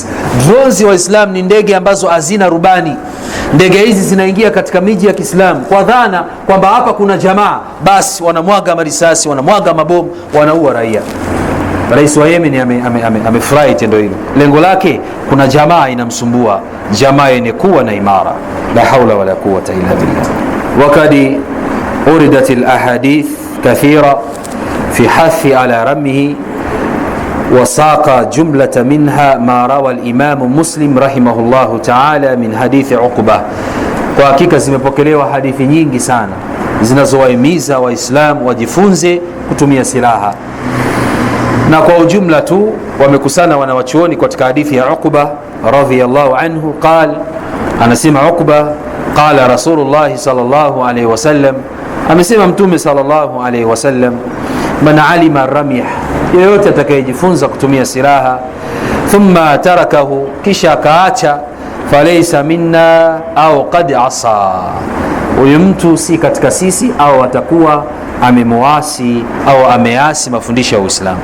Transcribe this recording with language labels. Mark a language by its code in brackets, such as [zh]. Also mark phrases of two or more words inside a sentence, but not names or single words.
[sw] Drones wa Islam ni ndege ambazo hazina rubani. Ndege hizi zinaingia katika miji ya Kiislamu kwa dhana kwamba hapa kuna jamaa, basi wanamwaga marisasi, wanamwaga mabomu, wanaua raia. Rais wa Yemen amefurahi tendo hilo. Lengo lake, kuna jamaa inamsumbua, jamaa yenye kuwa na imara. [ar] لا حول ولا قوة إلا بالله. وقد وردت الأحاديث كثيرة في هذه على رميه, وساق جملة منها ما روى الإمام مسلم رحمه الله تعالى من حديث عقبة. [sw] Kwa hakika zimepokelewa hadithi nyingi sana zinazowahimiza Waislamu wajifunze kutumia silaha, na kwa ujumla tu wamekusana wanawachuoni katika hadithi ya Uqba [ar] رضي الله عنه. [sw] Qal, anasema Uqba, [ar] قال رسول الله صلى الله عليه وسلم, [sw] amesema Mtume [ar] صلى الله عليه وسلم, من علم الرمي, [sw] yeyote atakayejifunza kutumia silaha, [ar] ثم تركه, [sw] kisha akaacha, [ar] فليس منا أو قد عصى, [sw] huyu mtu si katika sisi, au atakuwa amemuasi au ameasi mafundisho ya Uislamu.